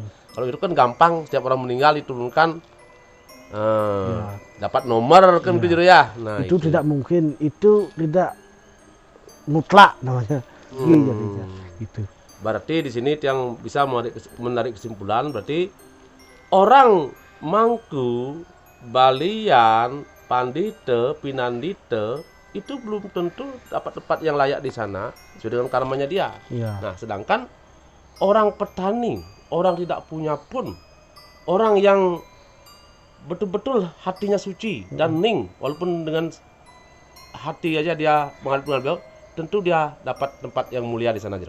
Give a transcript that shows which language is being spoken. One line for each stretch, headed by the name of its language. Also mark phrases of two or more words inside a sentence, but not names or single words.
Indonesian: Kalau itu kan gampang, setiap orang meninggal diturunkan dapat nomor kan gitu ya. Nah, itu tidak mungkin, itu tidak mutlak namanya. Jadinya gitu. Berarti di sini yang bisa menarik kesimpulan berarti orang mangku, balian, pandite, pinandite itu belum tentu dapat tempat yang layak di sana sesuai dengan karmanya dia. Nah, sedangkan orang petani, orang tidak punya pun, orang yang betul-betul hatinya suci dan ning, walaupun dengan hati aja dia menghadap, tentu dia dapat tempat yang mulia di sana Jero.